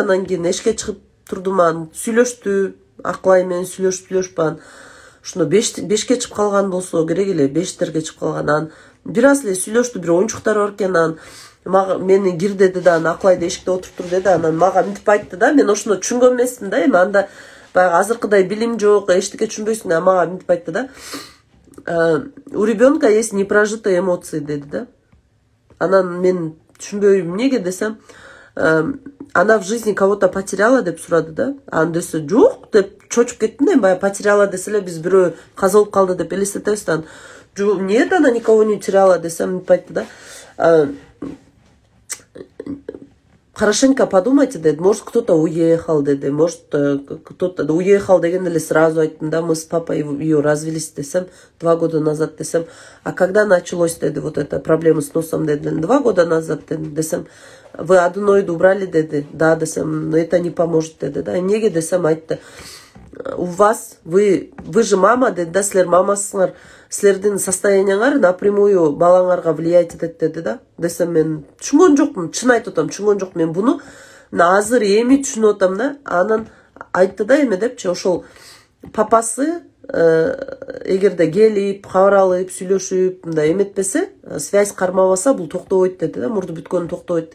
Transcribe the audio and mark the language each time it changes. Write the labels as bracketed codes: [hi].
[ky] Анан кийин эшикке чыгып турдум, анан сүйлөштү. Акылай менен сүйлөшүп анан ушуну 5ке чыгып калган болсо керек эле, 5терге чыгып калган. Анан бир аз эле сүйлөштү, бир оюнчуктар бар экен. Анан мага мени кир деди да, анан Акылайды эшикте отуруптур деди. Анан мага мынтип айтты да. Мен ошону түшүнгөн эмесмин да. Эми анда баягы азыркыдай билим жок, эчтеке түшүнбөйсүң. Анан мага мынтип айтты да. [ru] У ребенка есть непрожитые эмоции [ky] деди да. Анан мен түшүнбөйм эмнеге десем, [ru] она в жизни кого-то потеряла [ky] деп сурады да. Анан десе жок деп чочуп кеттим да. Баягы потеряла десе эле биз бирөө каза болуп калды деп элестетебиз да. [ru] Нет, она никого не теряла [ky] десем мынтип айтты да. [ru] Хорошенько подумайте, деди, может кто-то уехал, деди, может кто-то уехал [ky] деген эле [ru] сразу [ky] айттым да. [ru] Мы с папой ее развелись десем 2 года назад десем. А когда началось, деди, вот эта проблема с носом, деди, 2 года назад десем. Вы аденойду убрали, деди, да, десем, но это не поможет, деди, да. [ky] Эмнеге десем айтты. [ru] У вас, вы же мама, [ky] деди, да, силер мамасыңар, силердин состоянияңар напрямую балаңарга влиять этет деди да. Десем мен түшүнгөн жокмун, чын айтып атам, түшүнгөн жок. Мен буну азыр эми түшүнүп атам да. Анан айтты да эме депчи, ошол папасы эгерде келип, кабар алып, сүйлөшүп, мындай эметпесе, связь кармабаса, бул токтобойт деди да. Мурду бүткөнү токтобойт.